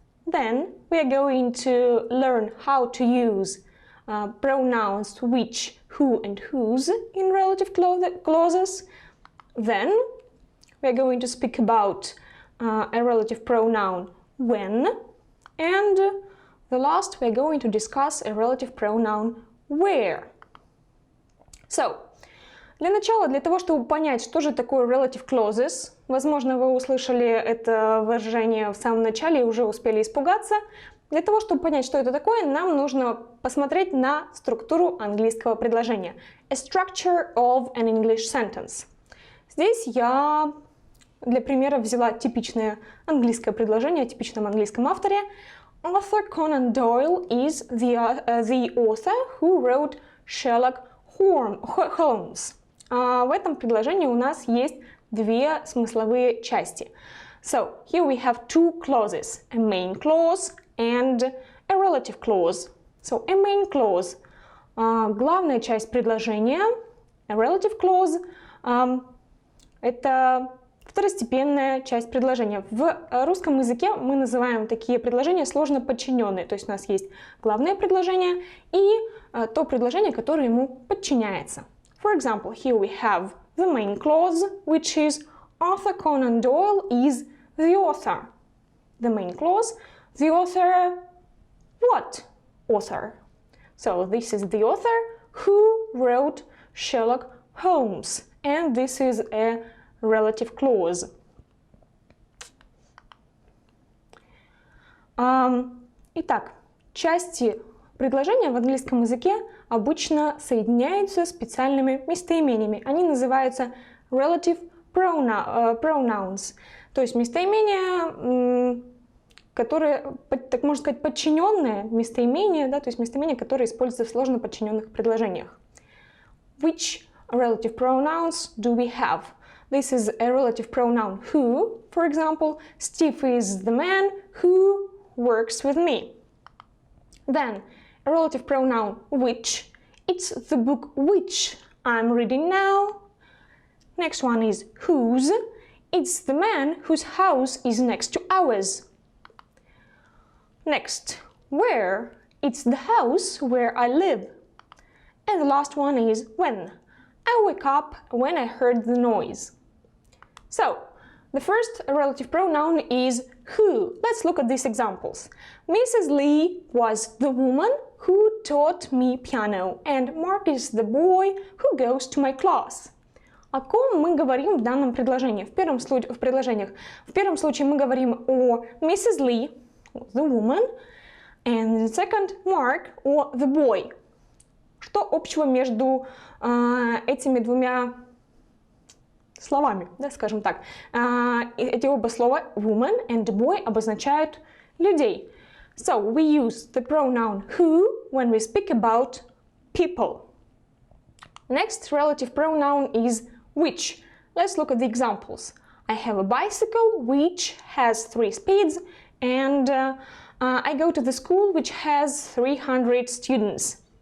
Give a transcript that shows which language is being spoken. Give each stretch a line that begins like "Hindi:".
English: Then, we are going to learn how to use pronouns which, who, and whose in relative clauses. Then, we are going to speak about a relative pronoun when. And the last, we're going to discuss a relative pronoun where.
Russian: So, для начала, для того, чтобы понять, что же такое relative clauses, возможно, вы услышали это выражение в самом начале и уже успели испугаться. Для того, чтобы понять, что это такое, нам нужно посмотреть на структуру английского предложения.
English: A structure of an English sentence.
Russian: Здесь я для примера взяла типичное английское предложение о типичном английском авторе.
English: Arthur Conan Doyle is the author who wrote Sherlock Holmes.
Russian: В этом предложении у нас есть две смысловые части.
English: So, here we have two clauses, a main clause and a relative clause. So, a main clause
Russian: – главная часть предложения,
English: a relative clause
Russian: – это второстепенная часть предложения. В русском языке мы называем такие предложения сложно подчиненные. То есть у нас есть главное предложение и то предложение, которое ему подчиняется.
English: For example, here we have the main clause, which is Arthur Conan Doyle is the author. The main clause, the author, what author? So this is the author who wrote Sherlock Holmes, and this is a relative clause.
Russian: Итак, части предложения в английском языке обычно соединяются специальными местоимениями. Они называются relative pronouns, то есть местоимения, которые, так можно сказать, подчиненные местоимения, да, то есть местоимения, которые используются в сложно подчиненных предложениях.
English: Which relative pronouns do we have? This is a relative pronoun who, for example, Steve is the man who works with me. Then, a relative pronoun which, it's the book which I'm reading now. Next one is whose, it's the man whose house is next to ours. Next, where, it's the house where I live. And the last one is when. I woke up when I heard the noise. So, the first relative pronoun is who. Let's look at these examples. Mrs. Lee was the woman who taught me piano, and Mark is the boy who goes to my class.
Russian: О ком мы говорим в данном предложении? В первом случае мы говорим о Mrs.
English: Lee, the woman, and in the second, Mark, or the boy.
Russian: Что общего между этими двумя словами, да, скажем так? Эти оба слова
English: woman and boy
Russian: обозначают людей.
English: So, we use the pronoun who when we speak about people. Next relative pronoun is which. Let's look at the examples. I have a bicycle which has 3 speeds, and I go to the school which has 300 students.